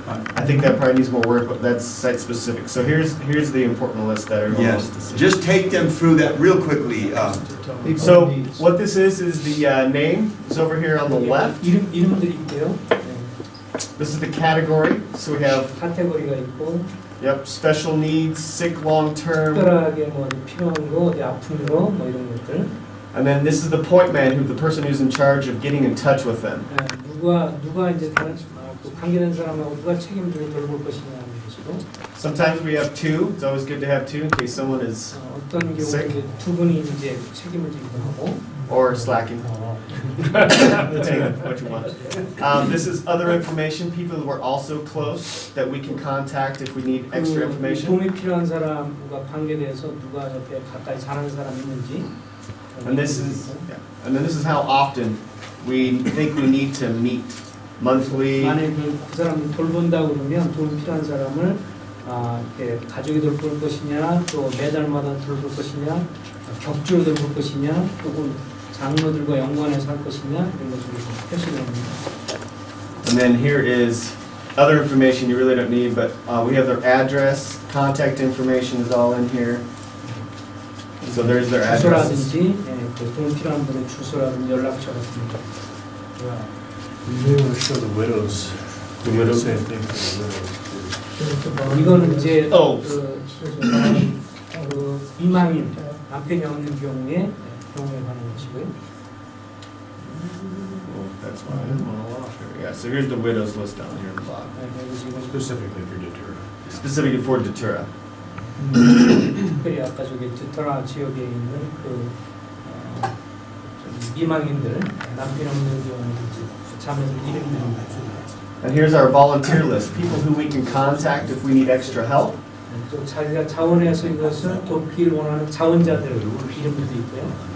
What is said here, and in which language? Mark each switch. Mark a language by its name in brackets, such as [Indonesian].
[English] I think that probably needs more work, but that's site-specific. So here's the important list that everyone wants to Yes, see. just take them through that real quickly. So what this is the name. It's over here on the left. [Korean] 이름들이 있고요. [English] This is the category. So we have, [Korean] 카테고리가 있고 [English] yep, special needs, sick long-term. [Korean] 특별하게 뭐 필요한 거, 어디 아픈 거, 뭐 이런 것들. [English] And then this is the point man, who the person who's in charge of getting in touch with them. [Korean] 누가 이제 다른 그 관계된 사람하고 누가 책임지고 돌볼 것이냐는 것이고 [English] Sometimes we have two. It's always good to have two in case someone is [Korean] 어떤 [English] sick. [Korean] 경우에 두 분이 이제 책임을 지기도 하고. [English] Or slacking. Depending on what you want. This is other information, people who are also close that we can contact if we need extra information. [Korean] 도움이 필요한 사람과 관계돼서 누가 옆에 가까이 사는 사람이 있는지. [English] And this is how often we think we need to meet. Monthly. [Korean] 만약에 그 사람을 돌본다 그러면 도움 필요한 사람을 이렇게 가족이 돌볼 것이냐, 또 매달마다 돌볼 것이냐, 격주로 돌볼 것이냐, 혹은 장로들과 연관해서 할 것이냐 이런 것을 표시를 합니다. [English] And then here is other information you really don't need, but we have their address, contact information is all in here. So there's their addresses. [Korean] 주소라든지 그 도움 필요한 분의 주소라든지 연락처 같은 거. [English] You may want to show the widows. The widows? Same thing for the widows. [Korean] 이거는 이제 Oh. 그 이망인 남편이 없는 경우에 경우에 관한 것이고요. [English] Well, that's why I'm all off here. Yeah, so here's the widows list down here in the bottom. [Korean] 네, 그리고 지금 [English] Specifically for Deterra. Specifically for Datura. [Korean] 특별히 아까 저기 드터라 지역에 있는 그 미망인들, 남편 없는 자매들 이름들이 [English] And here's our volunteer list, people who we can contact if we need extra help. [Korean] 또 자기가 자원해서 이것을 돕기를 원하는 자원자들 이름들도 있고요.